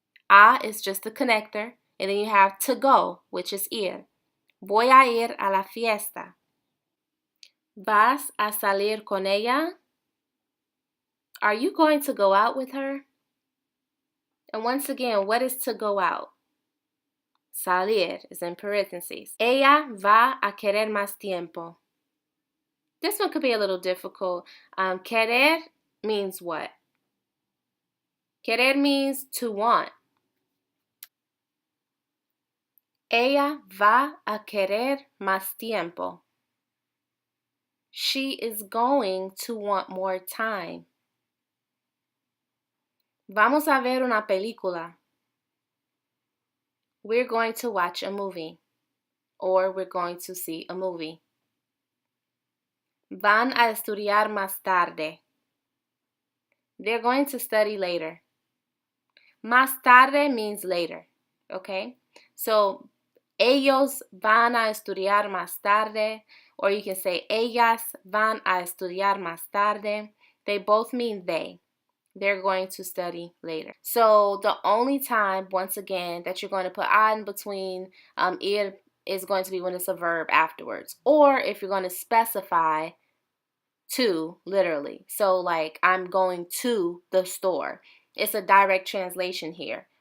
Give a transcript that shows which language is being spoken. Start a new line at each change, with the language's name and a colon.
English: A is just the connector. And then you have to go, which is ir.
Spanish: Voy a ir a la fiesta. ¿Vas a salir con ella?
English: Are you going to go out with her? And once again, what is to go out? Salir is in parentheses.
Spanish: Ella va a querer más tiempo.
English: This one could be a little difficult. Querer means what? Querer means to want.
Spanish: Ella va a querer más tiempo.
English: She is going to want more time.
Spanish: Vamos a ver una película.
English: We're going to watch a movie, or we're going to see a movie.
Spanish: Van a estudiar más tarde.
English: They're going to study later.
Spanish: Más tarde
English: means later, okay?
Spanish: So, ellos van a estudiar más tarde,
English: or you can say
Spanish: ellas van a estudiar más tarde.
English: They both mean they. They're going to study later. So the only time, once again, that you're going to put a in between ir is going to be when it's a verb afterwards, or if you're going to specify to, literally. So like, I'm going to the store. It's a direct translation here.